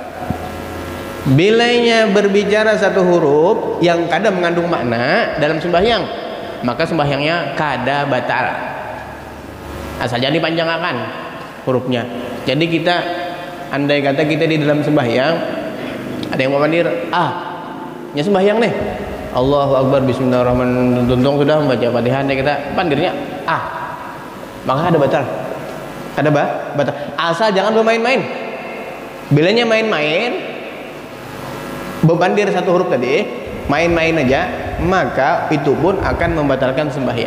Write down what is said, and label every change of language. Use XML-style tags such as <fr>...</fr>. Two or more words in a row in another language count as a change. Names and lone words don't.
<bjn>Bilanya berbicara satu huruf yang kadang mengandung makna dalam sembahyang, maka sembahyangnya kada batal.</bjn> <id>Asal jangan dipanjangkan hurufnya.</id> <bjn>Jadi kita, andai kata kita di dalam sembahyang, ada yang mau mandir, nya sembahyang nih,</bjn> <ar>الله أكبر، بسم الله الرحمن الرحيم,</ar> <bjn>tuntung sudah membaca Fatihah, kita pandirnya maka ada batal. Ada batal. Asal jangan bermain-main. Bilanya main-main, bebandir satu huruf tadi, main-main aja, maka itu pun akan membatalkan sembahyang.</bjn>